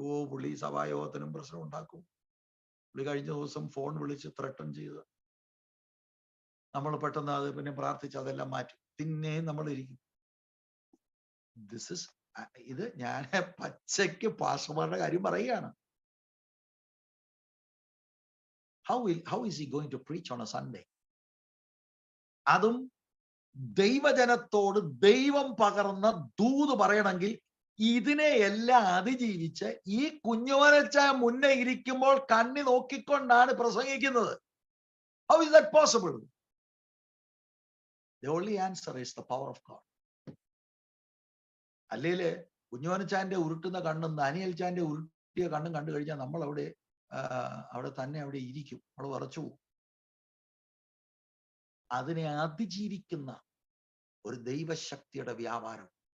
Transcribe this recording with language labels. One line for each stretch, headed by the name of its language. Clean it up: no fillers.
Malayalam: പുള്ളി സഭായോഗത്തിനും പ്രശ്നം ഉണ്ടാക്കും. പുള്ളി കഴിഞ്ഞ ദിവസം ഫോൺ വിളിച്ച് ത്രട്ടൺ ചെയ്ത് നമ്മൾ പെട്ടെന്ന് അത് പിന്നെ പ്രാർത്ഥിച്ച് അതെല്ലാം മാറ്റും. പിന്നെ നമ്മൾ ഇരിക്കും. ഇത് ഞാൻ പച്ചയ്ക്ക് പാസ്റ്റർമാരുടെ കാര്യം പറയുകയാണ്.
English: How is he going to preach on a Sunday?
Malayalam: അതും ദൈവജനത്തോട് ദൈവം പകർന്ന ദൂത് പറയണമെങ്കിൽ ഇതിനെ എല്ലാം അതിജീവിച്ച് ഈ കുഞ്ഞുമനച്ച മുന്നേ ഇരിക്കുമ്പോൾ കണ്ണി നോക്കിക്കൊണ്ടാണ് പ്രസംഗിക്കുന്നത്.
English: How is that possible? The only answer is the power of God.
Malayalam: അല്ലേല് കുഞ്ഞുമനച്ചാന്റെ ഉരുട്ടുന്ന കണ്ണും ദാനിയേൽ ചാന്റെ ഉരുട്ടിയ കണ്ണും കണ്ടു കഴിഞ്ഞാൽ നമ്മൾ അവിടെ തന്നെ അവിടെ ഇരിക്കും, നമ്മൾ വിറച്ചു പോകും. അതിനെ അതിജീവിക്കുന്ന ഒരു ദൈവശക്തിയുടെ വ്യാപാരം.